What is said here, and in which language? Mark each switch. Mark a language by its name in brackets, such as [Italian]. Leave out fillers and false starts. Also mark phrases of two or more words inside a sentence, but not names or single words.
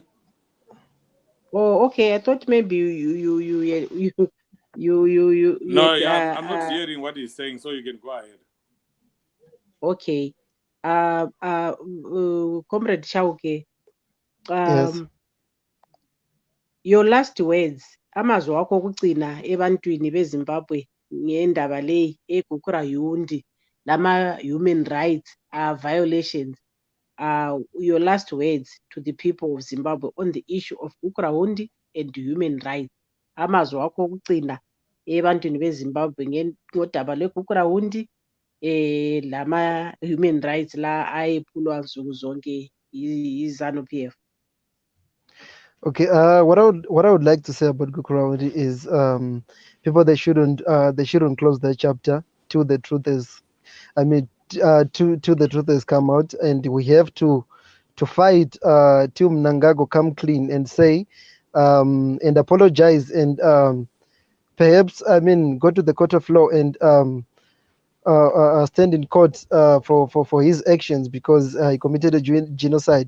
[English] Oh, okay. I thought maybe you. No, I'm not hearing what he's saying, so you can go ahead. Okay. Comrade Chauke. Yes. Your last words. [North Ndebele] Amazwi akho okugcina ebantwini beZimbabwe ngendaba le eGukurahundi lama [English] human rights violations. Your last words to the people of Zimbabwe on the issue of Gukurahundi and human rights. [North Ndebele] Amazwi akho okugcina ebantwini beZimbabwe ngodaba lweGukurahundi lama [English] human rights [North Ndebele] la ayephulwa nsuku zonke iZANU-PF. [English] Okay. What I would like to say about Gukurahundi is people, they shouldn't close the chapter till the truth is. Till the truth has come out, and we have to fight till Mnangagwa come clean and say and apologize and perhaps, I mean, go to the court of law and stand in court for his actions because he committed a genocide.